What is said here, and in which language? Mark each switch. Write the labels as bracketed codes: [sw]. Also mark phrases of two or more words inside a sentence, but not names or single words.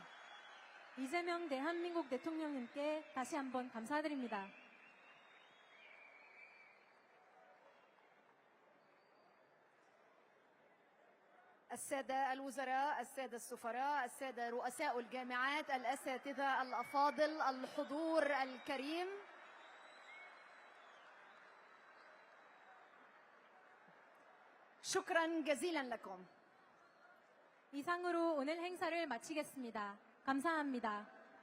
[ko] 이재명 대한민국 대통령님께 다시 한번 감사드립니다. [ar] السادة الوزراء، السادة السفراء، السادة رؤساء الجامعات، الأساتذة الأفاضل، الحضور الكريم، شكرا جزيلا لكم. [ko] 이상으로 오늘 행사를 마치겠습니다. 감사합니다.